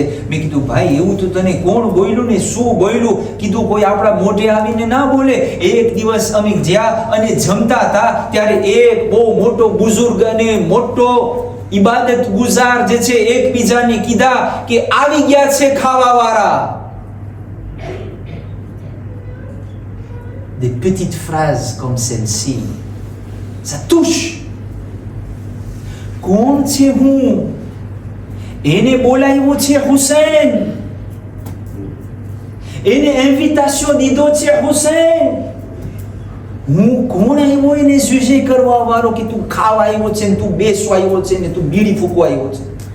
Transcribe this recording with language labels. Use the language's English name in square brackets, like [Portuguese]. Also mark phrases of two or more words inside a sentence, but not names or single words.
[Gujarati] મેં કીધું ભાઈ એવું તો તને કોણ બોલ્યું ને શું બોલ્યું? કીધું કોઈ આપણા મોઢે આવીને ના બોલે. એક દિવસ અમે જ્યાં અને જમતા હતા ત્યારે એક બહુ મોટો બુઝુર્ગ અને મોટો ઇબાદત ગુજાર જે છે એકબીજાને કીધા કે આવી ગયા છે ખાવા વાળા. [French] Des petites phrases comme celle-ci, ça touche. [Gujarati] કોણ છે હું? એને બોલાવ્યો છે હુસૈન, એને ઇન્વિટેશન દીધો છે હુસૈન. હું કોણ આવ્યો એને જુજે કરવા વાળો કે તું ખાવા આવ્યો છે ને તું બેસવા આવ્યો છે ને તું બીડી ફૂકવા આવ્યો છે?